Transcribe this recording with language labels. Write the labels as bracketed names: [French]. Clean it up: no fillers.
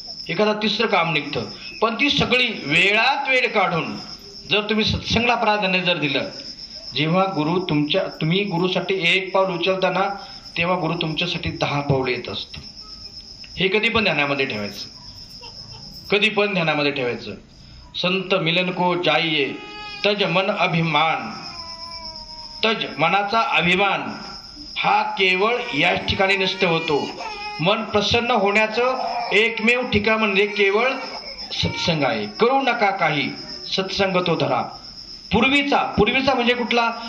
[Marathi] एखादा तिसरं काम निघतं. पण ती सगळी वेळात वेळ काढून जर तुम्ही सत्संगाला प्राधान्य जर दिलं, जेव्हा तुम्ही गुरुसाठी 1 पाऊल उचलताना तेव्हा गुरु तुमच्यासाठी 10 पाऊल येत असतो. हे कधी पण ध्यानामध्ये ठेवायचं, कधी पण ध्यानामध्ये ठेवायचं. [Hindi] संत मिलन को जाइये तज मन अभिमान. [Marathi] तज मनाचा अभिमान हा केवळ याच ठिकाणी नष्ट होतो. मन प्रसन्न होण्याचं एकमेव ठिकाण म्हणजे केवळ सत्संग आहे. करू नका काही, सत्संग तो धरा. पूर्वीचा म्हणजे कुठला?